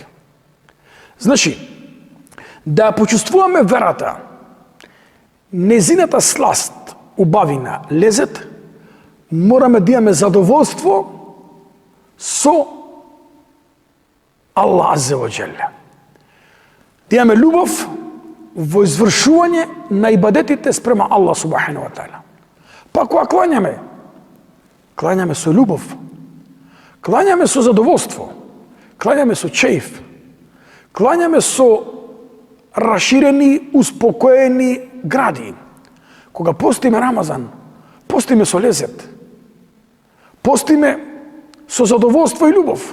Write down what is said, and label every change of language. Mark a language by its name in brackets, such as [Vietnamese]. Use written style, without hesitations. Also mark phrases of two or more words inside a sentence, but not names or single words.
[Macedonian] Значи, да почувствуваме верата, незината сласт, убавина, лезет, мораме да имаме задоволство со Аллах [Arabic] عز وجل. [Macedonian] Да имаме љубов во извршување на ибадетите спрема Аллах [Arabic] سبحانه وتعالى. [Macedonian] Па кога клањаме, клањаме со љубов, клањаме со задоволство, клањаме со чејф, клањаме со расширени, успокоени гради. Кога постиме Рамазан, постиме со лезет, постиме со задоволство и љубов.